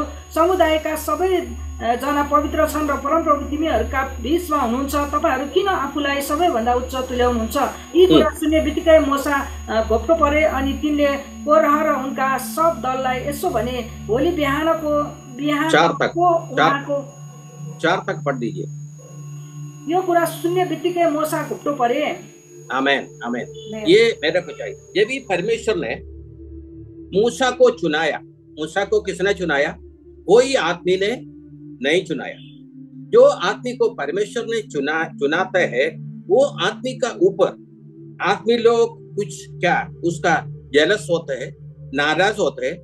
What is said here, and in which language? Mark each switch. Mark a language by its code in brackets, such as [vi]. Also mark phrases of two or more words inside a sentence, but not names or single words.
[ne] समुदायका सबै जना पवित्र छन् र परमप्रभु तिमीहरूका बीचमा हुनुहुन्छ। तपाईहरू किन आफूलाई सबैभन्दा उच्च तुल्याउनुहुन्छ? यी कुरा सुन्ने बित्तिकै मोसा घोप्टो परे अनि तिनले कोरह र उनका सब दललाई यसो भने, भोलि बिहानको [hi] 4 तक पढ़ दीजिए। [ne] यो कुरा सुन्ने बित्तिकै मोसा घुप्टो परे। [hi] आमेन आमेन। ये मेरे को चाहिए। ये भी परमेश्वर ने मूसा को चुनाया। मूसा को किसने चुनाया? कोई आदमी ने नहीं चुनाया। जो आदमी को परमेश्वर ने चुनाते हैं वो आदमी का ऊपर आदमी लोग कुछ क्या उसका जेलस होते हैं, नाराज होते हैं।